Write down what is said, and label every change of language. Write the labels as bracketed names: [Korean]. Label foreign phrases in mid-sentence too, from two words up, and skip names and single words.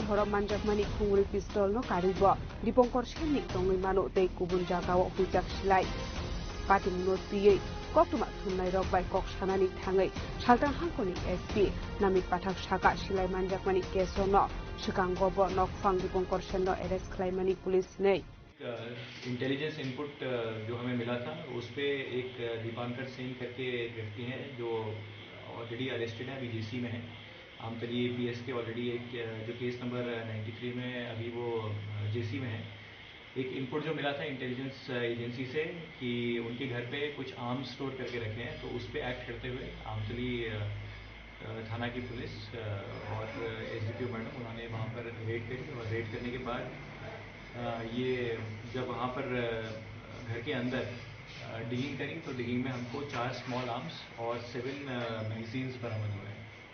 [Kok Borok] horom manjakmani khungri pistol no karibo Diponkor Shenni tongoi mano dei kubun jagao hujak silai patim not piye koktuma thunai rok bai kok sanani thangai Shaltang Hangkoni SP Namit Pathak Shaka silai manjakmani keso no Shikangobo nok phang Diponkor Shenno arrest khlaimani police nei [English] intelligence input [Hindi] जो हमें मिला था उस पे एक दीपांकर सेन करके व्यक्ति हैं जो [English] already arrested [Hindi] है, अभी जेसी में है। आमतली पीएस के ऑलरेडी एक जो [English] case number [Hindi] 93 में अभी वो जेसी में है। एक इनपुट जो मिला था [English] intelligence agency [Hindi] से कि उनके घर पे कुछ आर्म्स स्टोर करके रखे हैं, तो उस पे एक्ट करते हुए आमतली थाना की पुलिस और [English] SDPO madam [Hindi] उन्होंने वहाँ पर रेड करी और रेड करने के बाद ये जब वहाँ पर घर के अंदर डिगिंग करी तो डिगिंग में हमको 4 [English] small arms [Hindi] और 7 मैगजीन्स बरामद हुए हैं।